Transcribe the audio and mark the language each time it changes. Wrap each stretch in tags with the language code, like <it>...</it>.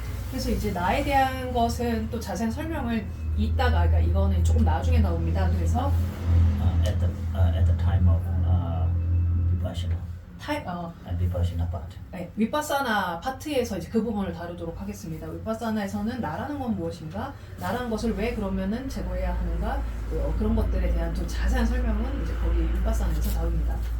<ko>그래서 이제 나에 대한 것은 또 자세한 설명을 이따가, 그러니까 이거는 조금 나중에 나옵니다. 그래서</ko> <en>At the time of vipassana and vipassana part.</en> <ko>네, 위파사나 파트에서 이제 그 부분을 다루도록 하겠습니다. 위파사나에서는 나라는 건 무엇인가, 나라는 것을 왜 그러면은 제거해야 하는가, 그런 것들에 대한 좀 자세한 설명은 이제 거기 위파사나에서 다룹니다.</ko>